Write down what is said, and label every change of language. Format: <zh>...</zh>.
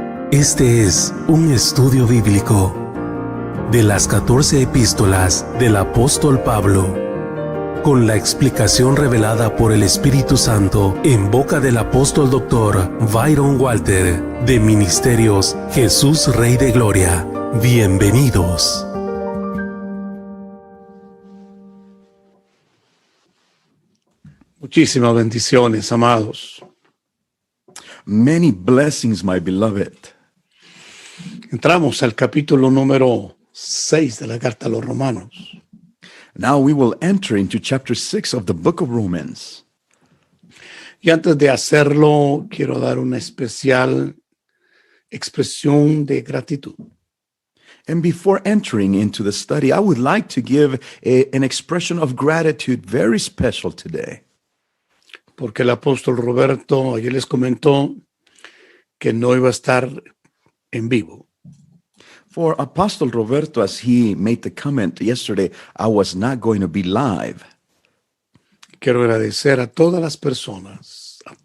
<es>Este es un estudio bíblico de las 14 epístolas del apóstol Pablo, con la explicación revelada por el Espíritu Santo en boca del apóstol Dr. Byron Walter, de Ministerios Jesús Rey de Gloria. Bienvenidos. Muchísimas bendiciones, amados.</es> <en>Many blessings, my beloved.</en> <es>Entramos al capítulo número 6 de la carta a los Romanos.</es> <en>Now we will enter into chapter 6 of the book of Romans.</en> <es>Y antes de hacerlo, quiero dar una especial expresión de gratitud.</es> <en>And before entering into the study, I would like to give an expression of gratitude very special today.</en> <es>Porque el apóstol Roberto ayer les comentó que no iba a estar en vivo.</es> <en>For Apostle Roberto, as he made the comment yesterday, I was not going to be live.</en> <es>Quiero agradecer a todas las personas,</es>